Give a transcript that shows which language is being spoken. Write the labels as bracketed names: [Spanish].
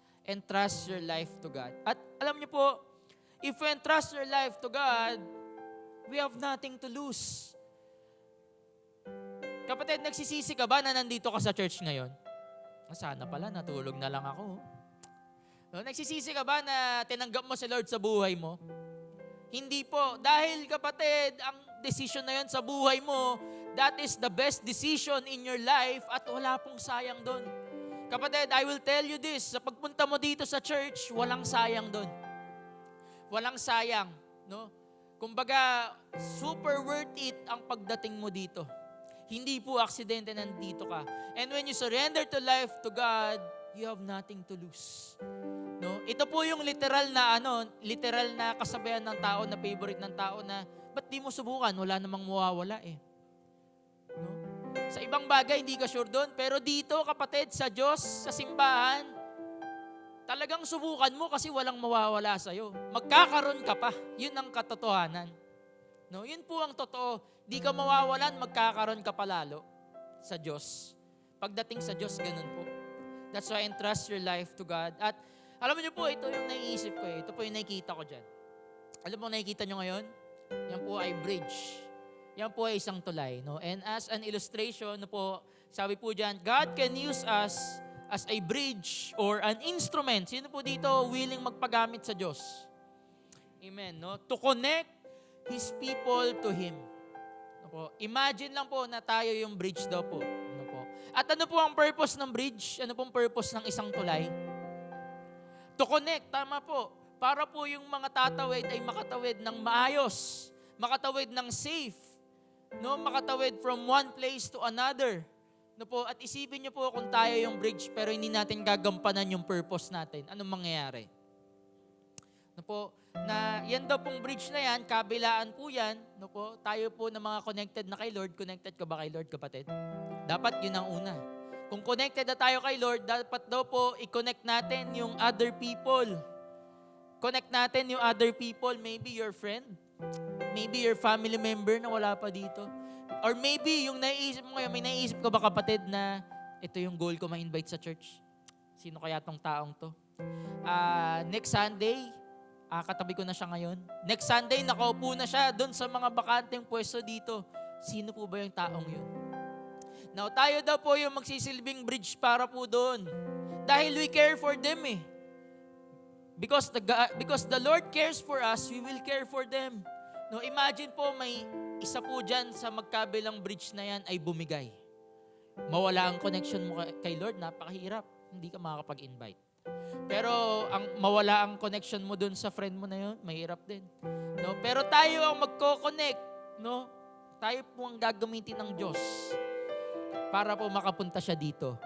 [English] Entrust your life to God. [Filipino] At alam niyo po, [English] if we entrust your life to God, we have nothing to lose. [Filipino] Kapatid, nagsisisi ka ba na nandito ka sa church ngayon? Sana pala, natulog na lang ako. No, nagsisisi ka ba na tinanggap mo si Lord sa buhay mo? Hindi po. Dahil kapatid, ang decision na yun sa buhay mo, [English] that is the best decision in your life [Filipino] at wala pong sayang doon. Kapatid, [English] I will tell you this, [Filipino] sa pagpunta mo dito sa church, walang sayang doon. Walang sayang, no? Kumbaga, super worth it ang pagdating mo dito. Hindi po aksidente nandito ka. [English] And when you surrender to life to God, you have nothing to lose. [Filipino] No? Ito po yung literal na kasabayan ng tao, na favorite ng tao na, ba't di mo subukan? Wala namang mawawala eh. No? Sa ibang bagay, hindi ka sure doon. Pero dito, kapatid, sa Diyos, sa simbahan, talagang subukan mo kasi walang mawawala sa'yo. Magkakaroon ka pa. Yun ang katotohanan. No? Yun po ang totoo. Di ka mawawalan, magkakaroon ka pa lalo sa Diyos. Pagdating sa Diyos, ganun po. [English] That's why entrust your life to God. [Filipino] At alam niyo po, ito yung naiisip ko eh. Ito po yung nakikita ko dyan. Alam mo, nakikita nyo ngayon? Yan po ay bridge. Yan po ay isang tulay. No? [English] And as an illustration, [Filipino] no po, sabi po dyan, [English] God can use us as a bridge or an instrument. [Filipino] Sino po dito willing magpagamit sa Diyos? Amen. No? [English] To connect His people to Him. [Filipino] No po? Imagine lang po na tayo yung bridge daw po. No po? At ano po ang purpose ng bridge? Ano pong purpose ng isang tulay? [English] To connect, [Filipino] tama po. Para po yung mga tatawid ay makatawid ng maayos. Makatawid ng safe. no, makatawid [English] from one place to another. [Filipino] No po, at isipin niyo po kung tayo yung bridge pero hindi natin gagampanan yung purpose natin. Anong mangyayari? No po, na yan daw pong bridge na yan, kabilaan po yan. No po, tayo po na mga connected na kay Lord. Connected ka ba kay Lord, kapatid? Dapat yun ang una. Kung connected na tayo kay Lord, dapat daw po i-connect natin yung other people. [English] Connect natin yung other people, maybe your friend, maybe your family member [Filipino] na wala pa dito. Or maybe yung naiisip mo ngayon, may naiisip ka ba, kapatid, na ito yung goal ko ma-invite sa church? Sino kaya tong taong to? Next Sunday, katabi ko na siya ngayon. Next Sunday, nakaupo na siya doon sa mga bakanteng pwesto dito. Sino po ba yung taong yun? Now, tayo daw po yung magsisilbing bridge para po doon. [English] Dahil we care for them eh. Because the Lord cares for us, we will care for them. [Filipino] No, imagine po may isa po dyan sa magkabilang bridge na yan ay bumigay. Mawala ang connection mo kay Lord, napakahirap. Hindi ka makakapag-invite. Pero mawala ang connection mo dun sa friend mo na yun, mahirap din. No, pero tayo ang magko-connect, no? Tayo po ang gagamitin ng Diyos para po makapunta siya dito.